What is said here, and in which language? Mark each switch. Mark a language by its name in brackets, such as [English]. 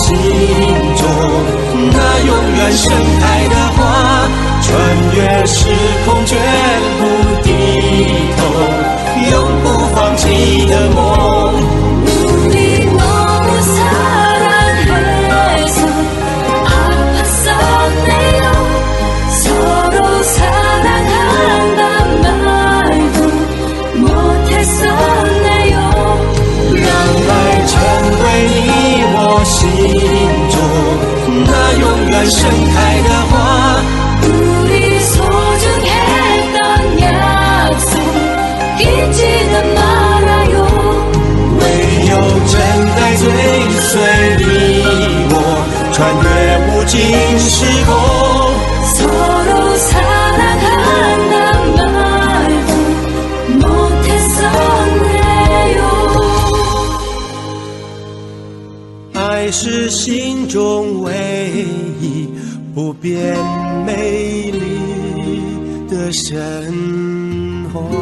[Chinese] 盛开的花，穿越时空绝不低头，永不放弃的梦。 [Korean] 우리 너무 사랑해서 아팠었네요. 서로 사랑한단 말도 못했었네요. [Chinese] 让爱成为你我心中那永远盛开的花， [Korean] 우리 소중했던 약속 잊지는 말아요. [Chinese] 唯有真爱追随你我，穿越无尽时空。 [Korean] 서로 사랑한단 말도 못했었네요. [Chinese] 爱是心中唯一不变美丽的神话。